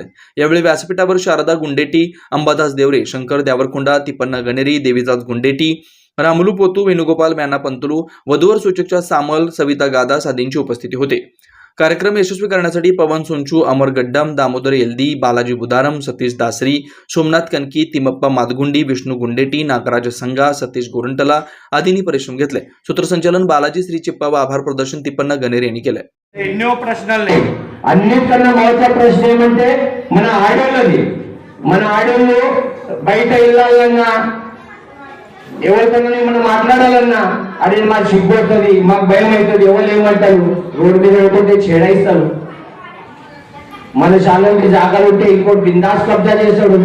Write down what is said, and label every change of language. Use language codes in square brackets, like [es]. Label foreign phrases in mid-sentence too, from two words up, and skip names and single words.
[mr] यावेळी व्यासपीठावर शारदा गुंडेटी, अंबादास देवरे, शंकर द्यावरकुंडा, तिप्पण्णा गणेरी, देवीदास गुंडेटी, रामुलू पोतू, वेणुगोपाल मॅना पंतलू, वधूवर सूचकच्या सामल, सविता गादास आदींची उपस्थिती होते। कार्यक्रम यशस्वी करण्यासाठी पवन सुंचू, अमर गड्डम, दामोदर एल्दी, बालाजी बुदारम, सतीश दासरी, सोमनाथ कनकी, तिमप्पा मादगुंडी, विष्णू गुंडेटी, नागराज संघा, सतीश गोरंटला आदींनी परिश्रम घेतले। सूत्रसंचालन बालाजी श्री चिप्पा व आभार प्रदर्शन तिप्पण्णा गणेरी यांनी केले। [te] ఎన్నో ప్రశ్నల్ని అన్నిటికన్నా మొదటి ప్రశ్న ఏమంటే మన ఆడోళ్ళు బయట వెళ్ళాలన్నా ఎవరితోనో మనం మాట్లాడాలన్నా అదే మాకు సిగ్గుపడుతుంది, మాకు భయం అవుతుంది, ఎవరు ఏమంటారు, రోడ్డు మీద వెళ్తుంటే చేడైస్తారు, మన శాలకి జాగాలు ఉంటే ఇంకోటి బిందాస్ కబ్జా చేస్తాడు।